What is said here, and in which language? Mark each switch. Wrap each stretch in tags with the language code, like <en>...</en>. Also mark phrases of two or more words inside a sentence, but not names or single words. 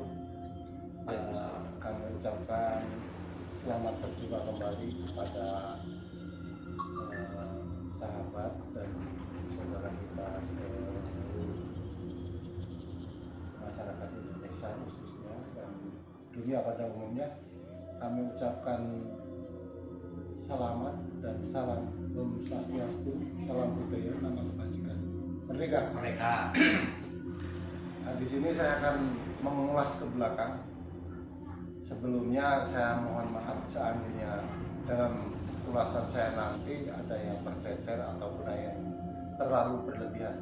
<id>Kami ucapkan selamat berjumpa kembali kepada sahabat dan saudara kita seluruh masyarakat Indonesia khususnya dan dunia pada umumnya. Kami ucapkan selamat dan salam Om Swastiastu, salam budaya, nama kebajikan, merdeka. Mereka Nah, di sini saya akan mengulas ke belakang. Sebelumnya saya mohon maaf seandainya dalam ulasan saya nanti ada yang tercecer ataupun ada yang terlalu berlebihan.</id>